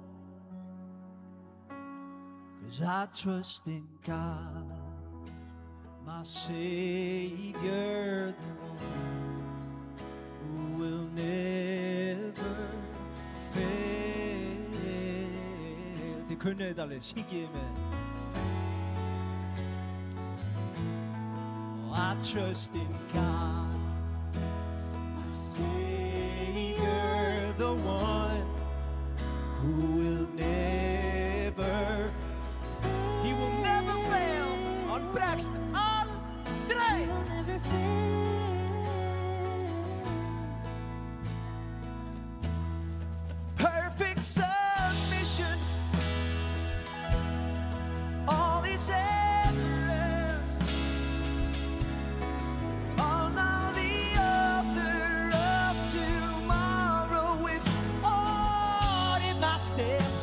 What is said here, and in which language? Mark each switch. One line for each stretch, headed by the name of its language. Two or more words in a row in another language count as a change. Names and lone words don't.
English: 'Cause I trust in God, my Savior, the one who will never fail.
Icelandic: kunnið þetta alveg, syngið með.
English: I trust in God, my Savior, the one who will never, he will never fail.
Icelandic: Han bregst aldrei.
English: Perfect submission, all is ever. Oh, now the author of tomorrow is ordering my steps.